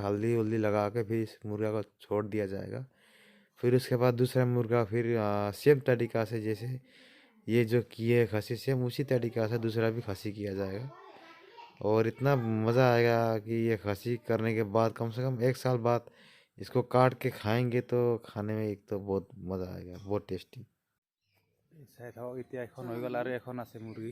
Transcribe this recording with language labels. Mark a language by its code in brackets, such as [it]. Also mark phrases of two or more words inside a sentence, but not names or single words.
[hi] हल्दी वल्दी लगा के फिर इस मुर्गा को छोड़ दिया जाएगा। फिर उसके बाद दूसरा मुर्गा फिर सेम तरीका से जैसे ये जो किए खसी सेम उसी तरीका से दूसरा भी खसी किया जाएगा। और इतना मज़ा आएगा कि ये खसी करने के बाद कम से कम 1 साल बाद इसको काट के खाएंगे तो खाने में एक तो बहुत मज़ा आएगा, बहुत टेस्टी। [as] চাই থাকক এতিয়া এখন হৈ গ'ল আৰু এখন আছে মুৰ্গী।